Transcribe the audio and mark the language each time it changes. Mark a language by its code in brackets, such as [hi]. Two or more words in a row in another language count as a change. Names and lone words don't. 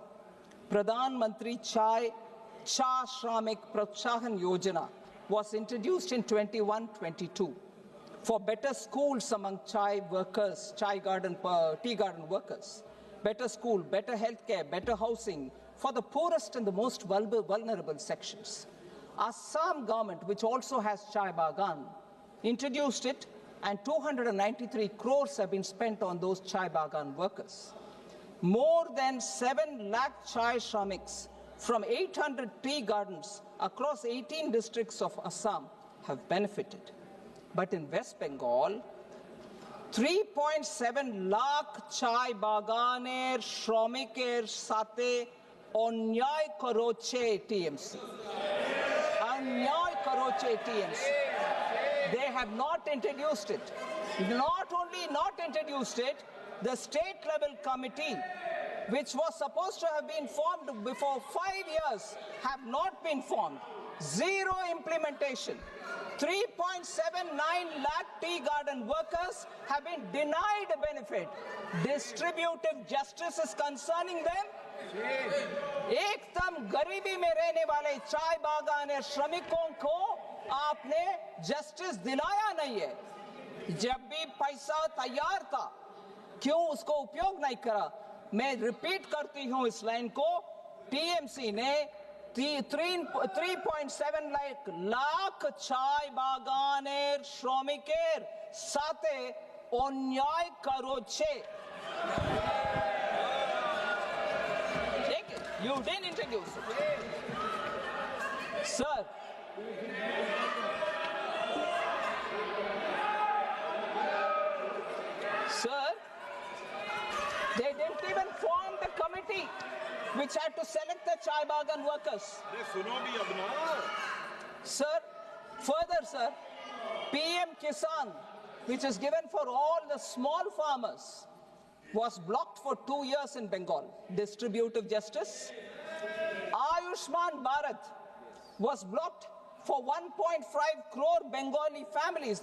[en] Pradhan Mantri Cha Shramik Protsahan Yojana was introduced in 21-22 for better schools among chai workers, tea garden workers, better school, better healthcare, better housing for the poorest and the most vulnerable sections. Assam government, which also has [hi] chai bagan, [en] introduced it, and 293 crores have been spent on those [hi] chai bagan [en] workers. More than 7 lakh chai shramiks from 800 tea gardens across 18 districts of Assam have benefited. But in West Bengal, [bn] ৩.৭ লাখ চা বাগানের শ্রমিকের সাথে অন্যায় করেছে TMC. অন্যায় করেছে TMC. [en] They have not introduced it. Not only not introduced it, the state level committee, which was supposed to have been formed before 5 years, have not been formed. Zero implementation. 3.79 lakh tea garden workers have been denied a benefit. Distributive justice is concerning them. [hi] एकदम गरीबी में रहने वाले चाय बागान श्रमिकों को आपने जस्टिस दिलाया नहीं है. जब भी पैसा तैयार था, क्यों उसको उपयोग नहीं करा? मैं रिपीट करती हूं इस लाइन को. टीएमसी ने 3.7 लाख [bn] চা বাগানের শ্রমিকের সাথে অন্যায় করেছে. [en] You didn't introduce it. Sir, they didn't even form the committee which had to select the [hi] chai bagan [en] workers. Sir, further, sir, PM Kisan, which is given for all the small farmers, was blocked for 2 years in Bengal. Distributive justice. Ayushman Bharat was blocked for 1.5 crore Bengali families.